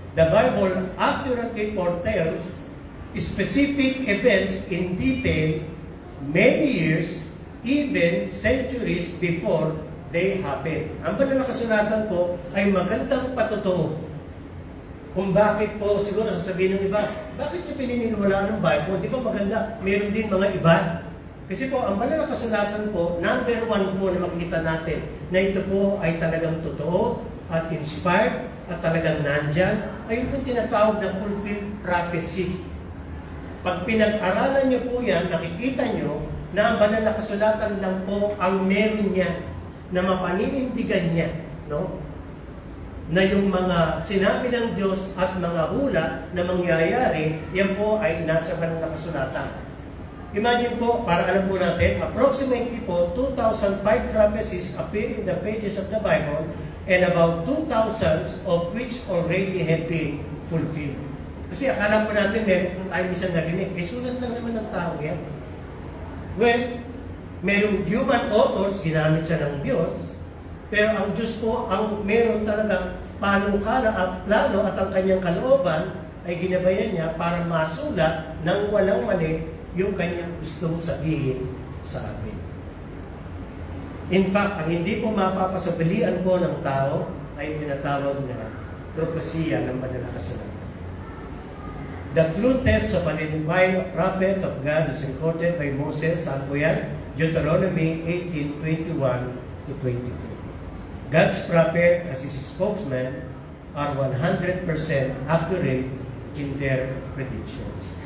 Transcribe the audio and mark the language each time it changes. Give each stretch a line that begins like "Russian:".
English: The Bible accurately foretells specific events in detail many years, even centuries before they happen.
Filipino: Ang banal na kasulatan po ay magandang patotoo. Kung bakit po, siguro sasabihin ng iba, bakit nyo pininiwalaan ng Bible? Di ba maganda? Meron din mga iba. Kasi po, ang banal na kasulatan po, number one po na makikita natin, na ito po ay talagang totoo at inspired at talagang nandyan, ay yung tinatawag na fulfilled prophecy. Pag pinag-aralan nyo po yan, nakikita nyo na ang banal na kasulatan lang po ang meron niya, na mapaninindigan niya, no? Na yung mga sinabi ng Diyos at mga hula na mangyayari, yan po ay nasa banal na kasulatan.
English: Imagine po,
Filipino: para alam po natin,
English: approximately po 2,005 prophecies appear in the pages of the Bible and about 2,000 of which already have been fulfilled.
Filipino: Kasi akala po natin meron tayo minsan narinig. Eh, sulat lang naman ng tao yan. Well, merong human authors, ginamit siya ng Diyos, pero ang Diyos po, ang meron talagang panukala at plano at ang kanyang kalooban ay ginabayan niya para masulat ng walang mali yung kanyang gustong sabihin sa atin. In fact, ang hindi po mapapasabilian po ng tao ay tinatawag na propesya ng Manalakasulatan.
English: The true test of an divine prophet of God is recorded by Moses,
Filipino: saan po yan?
English: Deuteronomy 18:21 to 23. God's prophet as his spokesman are 100% accurate in their predictions.